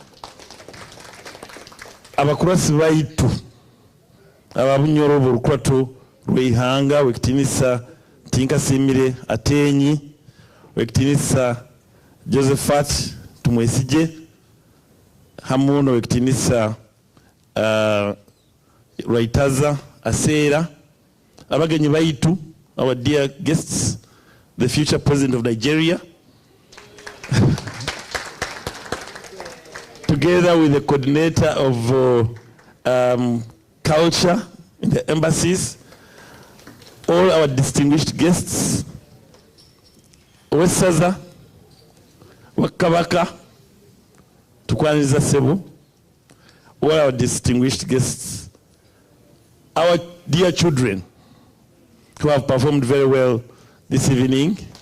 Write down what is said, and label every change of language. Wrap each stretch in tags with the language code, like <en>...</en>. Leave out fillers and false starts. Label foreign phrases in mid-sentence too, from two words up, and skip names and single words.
<nyo>abakurasi baitu ababunyoro urukuratu rweihanga Rekitinisa Tinkasimire Atenyi Rekitinisa Josephat Tumwesije hamuno Rekitinisa Rwaitaza Asera abagenyi baitu,</nyo> <en>our dear guests, the future president of Nigeria, together with the coordinator of culture in the embassies, all our distinguished guests,</en> <lg>Wesaza, Wakabaka, Tukwaniriza Sebo,</lg> <en>all our distinguished guests, our dear children who have performed very well this evening,</en>